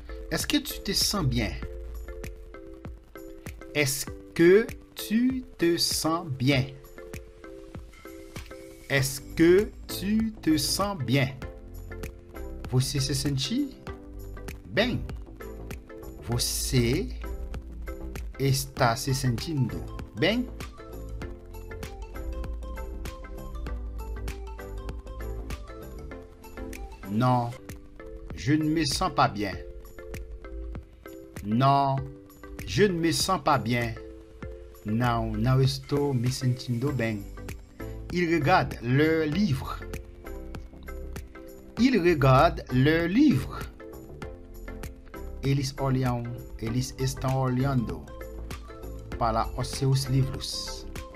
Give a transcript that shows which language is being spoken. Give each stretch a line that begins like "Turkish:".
French: Est-ce que tu te sens bien? Est-ce que tu te sens bien? Est-ce que tu te sens bien?
Portuguese: Você se sente bem? Você está se sentindo bem?
French: Non, je ne me sens pas bien. Non, je ne me sens pas bien.
Portuguese: Não, não estou me sentindo bem.
French: Il regarde le livre. Il regarde le livre.
Portuguese: Eles estão olhando para os seus livros.